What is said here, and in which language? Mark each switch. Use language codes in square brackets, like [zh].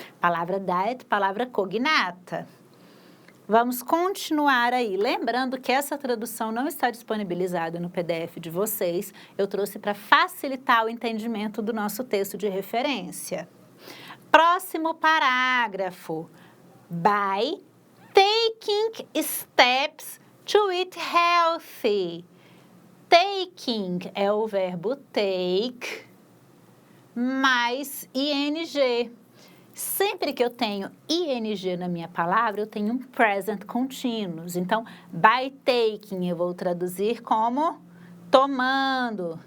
[pt] Palavra diet, palavra cognata. Vamos continuar aí. Lembrando que essa tradução não está disponibilizada no PDF de vocês. Eu trouxe para facilitar o entendimento do nosso texto de referência. Próximo parágrafo. [en] By taking steps to eat healthy. [pt] Taking é o verbo take mais ing. Sempre que eu tenho ing na minha palavra, eu tenho um present continuous. Então, by taking eu vou traduzir como tomando.